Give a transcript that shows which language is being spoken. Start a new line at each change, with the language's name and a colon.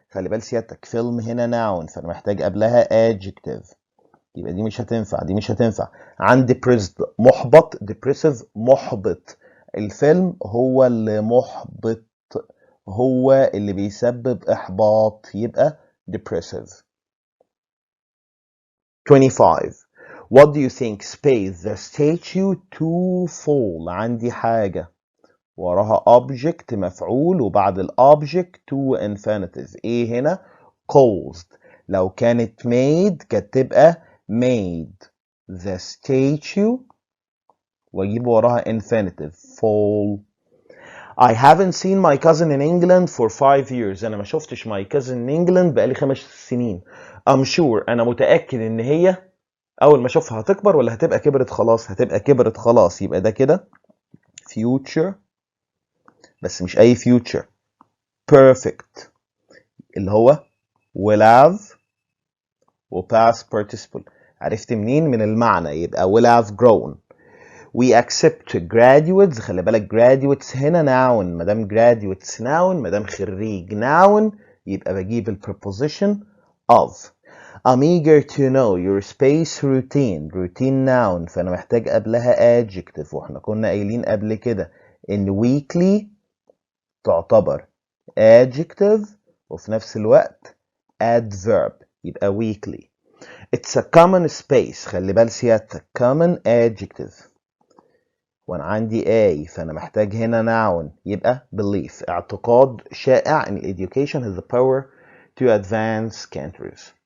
Arabic: خلي بال سيادتك فيلم هنا noun، فأنا محتاج قبلها adjective، يبقى دي مش هتنفع، دي مش هتنفع. عن depressed محبط، depressive محبط. الفيلم هو اللي محبط، هو اللي بيسبب إحباط، يبقى depressive. 25.
English: What do you think space the statue to fall.
Arabic: عندي حاجة وراها object مفعول وبعد الobject to infinitive. ايه هنا؟ caused. لو كانت made كانت تبقى
English: made the statue
Arabic: واجيب وراها infinitive fall.
English: I haven't seen my cousin in England for 5 years.
Arabic: انا ما شفتش
English: my cousin in England
Arabic: بقالي 5 سنين.
English: I'm sure
Arabic: انا متأكد ان هي اول ما اشوفها هتكبر ولا هتبقى كبرت خلاص؟ هتبقى كبرت خلاص، يبقى ده كده future بس مش اي future، perfect اللي هو will have و past participle. عرفت منين؟ من المعنى، يبقى
English: will have grown. we accept graduates.
Arabic: خلي بالك graduates هنا noun، مادام graduates noun، مادام خريج noun، يبقى بجيب ال preposition of.
English: I'm eager to know your space routine.
Arabic: routine noun، فأنا محتاج قبلها adjective، وإحنا كنا قايلين قبل كده إن weekly تعتبر adjective وفي نفس الوقت adverb، يبقى weekly.
English: It's a common space.
Arabic: خلي بال سيادتك common adjective، وأنا عندي a، فأنا محتاج هنا noun، يبقى belief، اعتقاد شائع إن
English: education has the power to advance countries.